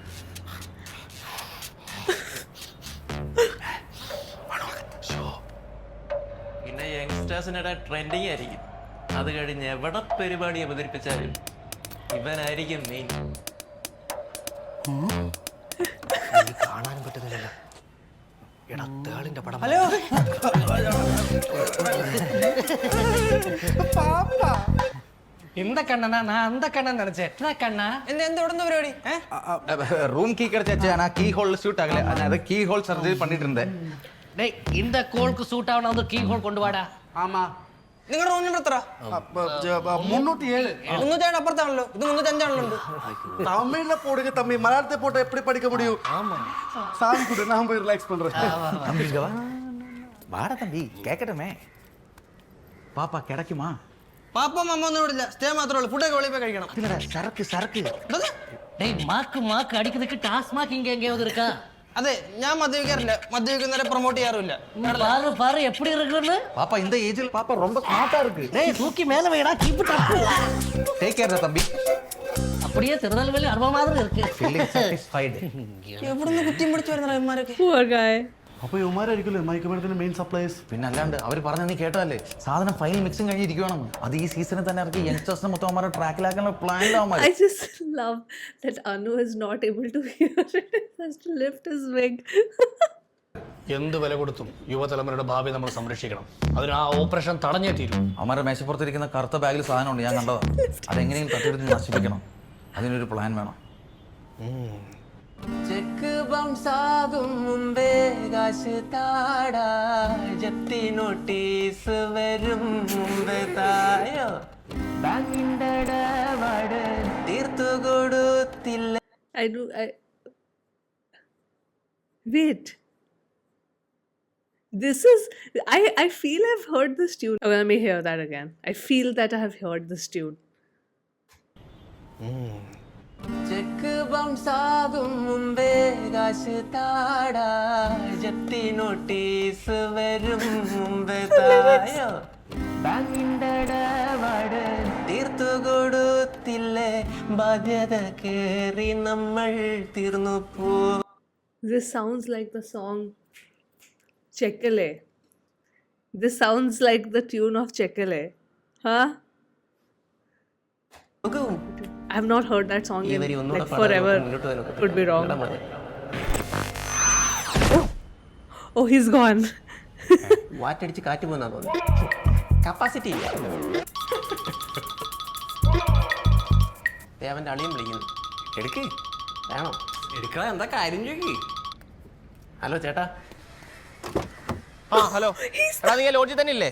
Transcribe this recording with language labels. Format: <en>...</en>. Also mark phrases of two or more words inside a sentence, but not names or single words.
<ml>പിന്നെ യങ്സ്റ്റേഴ്സിനിടെ ട്രെൻഡിങ് ആയിരിക്കും. അത് കഴിഞ്ഞ് എവിടെ പരിപാടി അവതരിപ്പിച്ചാലും ഇവനായിരിക്കും മെയിൻ. കാണാനും പറ്റുന്നില്ലല്ലോ. എടാ തേളിന്റെ പടം.</ml> <ta>ഹലോ இந்த கண்ணனா நான் அந்த கண்ணன் நினைச்சேன். என்ன கண்ணா?</ta> <ml>എന്താ ഇവിടെ പരിപാടി?</ml> <en>room key</en> <ta>கிடைச்சாச்சு. ஆனா</ta> <en>key hole suit</en> <ta>ஆகல. அது</ta> <en>key hole surgery</en> <ta>பண்ணிட்டு இருந்தேன். டேய், இந்த கோளுக்கு சூட் ஆவன வந்து</ta> <en>key hole</en> <ta>கொண்டு வாடா. ആമാ</ta> <ml>നിങ്ങളുടെ റൂം നമ്പർ എത്ര? 307. 307 അപ്പുറത്താണല്ലോ. ഇത് 305 തമിഴിലെ പോടുക തമ്മി മലയാളത്തെ പോട്ട്</ml> <ta>எப்படி படிக்க முடியும்? சாமி கூட நான் போய் ரிலாக்ஸ் பண்றேன். தம்பி இங்க வா. வாடா தம்பி கேட்கட்டுமே. பாப்பா கிடைக்குமா?</ta> <ml>പാപ്പ മമ്മ ഒന്നും ഇവിടെ ഇല്ല. സ്റ്റേ മാത്രമേ ഉള്ളൂ. ഫുഡൊക്കെ വെളിയിൽ പോയി കഴിക്കണം.</ml> <ta>இல்லடா சரக்கு சரக்கு. டேய், மாக்கு அடிக்கிறதுக்கு டாஸ்மாக் இங்க எங்கேயாவது இருக்கா?</ta> <ml>അതെ, ഞാൻ മദ്യപിക്കാറില്ല. மദ്யപിക്കുന്നവരെ പ്രൊമോട്ട് ചെയ്യാറില്ല.</ml> <ta>பாரு எப்படி இருக்குன்னு. பாப்பா இந்த ஏஜ்ல பாப்பா ரொம்ப ஸ்மார்ட்டா இருக்கு. டேய், தூக்கி மேல வைடா.</ta> <en>keep it up. take care</en> <ta>தம்பி. அப்படியே திருநெல்வேலி அருவா மாதிரி இருக்கு.</ta> <en>feeling satisfied.</en> <ml>എവിടുന്ന് കുറ്റിയും പിടിച്ചു വരുന്ന ഇവന്മാരൊക്കെ?</ml> <en>Poor guy.</en> <ml>അപ്പൊ ഇവന്മാരായിരിക്കുമല്ലേ മയക്കുമരുന്നിന്റെ</ml> <en>main supplies?</en> <ml>പിന്നെ അല്ലാണ്ട് അവർ പറഞ്ഞ നീ കേട്ടല്ലേ, സാധനം</ml> <en>final mixing</en> <ml>കഴിഞ്ഞിരിക്കണം. അത് ഈ സീസണിൽ തന്നെ ഇറക്കി യങ്സ്റ്റേഴ്സിനെ മൊത്തം അവന്മാരെ ട്രാക്കിലാക്കാനുള്ള പ്ലാനിലാവും.</ml> <en>I just love that Anu is not able to hear it. He has to lift his wig.</en> <ml>എന്ത് വില കൊടുത്തും യുവതലമുറയുടെ ഭാവി നമ്മൾ സംരക്ഷിക്കണം. അതിന് ആ ഓപ്പറേഷൻ തടഞ്ഞേ തീരും. അവന്മാരുടെ മേശപ്പുറത്തിരിക്കുന്ന കറുത്ത ബാഗിൽ സാധനമുണ്ട്, ഞാൻ കണ്ടതാ. അതെങ്ങനെയും തട്ടിയെടുത്ത് നശിപ്പിക്കണം. അതിനൊരു പ്ലാൻ വേണം.</ml> <en>check bounce</en> <ml>ആകും മുമ്പേ കാശ് താടാ, ജപ്തി നോട്ടീസ് വരും മുമ്പേ തായോ, ബാങ്കിന്റെ ഇടപാട് തീർത്തു കൊടുത്തില്ല.</ml> <en>Wait. This is. I feel I've heard this tune. Oh, let me hear that again. I feel that I have heard this tune. check bounce</en> <ml>ആകും മുമ്പേ കാശ് താടാ, ജപ്തി നോട്ടീസ് വരും മുമ്പേ തായോ, ബാങ്കിന്റെ ഇടപാട് തീർത്തു കൊടുത്തില്ലേ, ബാധ്യത കേറി നമ്മൾ തീർന്നു പോ.</ml> <en>This sounds like the song Chekkale. This sounds like the tune of Chekkale. Huh? I have not heard that song in like forever. Could be wrong. Oh, he's gone.</en> <ml>വാറ്റടിച്ച് കാറ്റ് പോന്നാ തോന്നുന്നു. കപ്പാസിറ്റി ഇല്ല. ദേവന്റെ അളിയും വിളിക്കുന്നു. എടുക്ക്. വേണോ? എടുക്കണ എന്താ കാര്യം ചോദിക്ക്. ഹലോ ചേട്ടാ. ആ ഹലോ. എടാ നീ ലോഡ്ജിൽ തന്നെ ഇല്ലേ?</ml>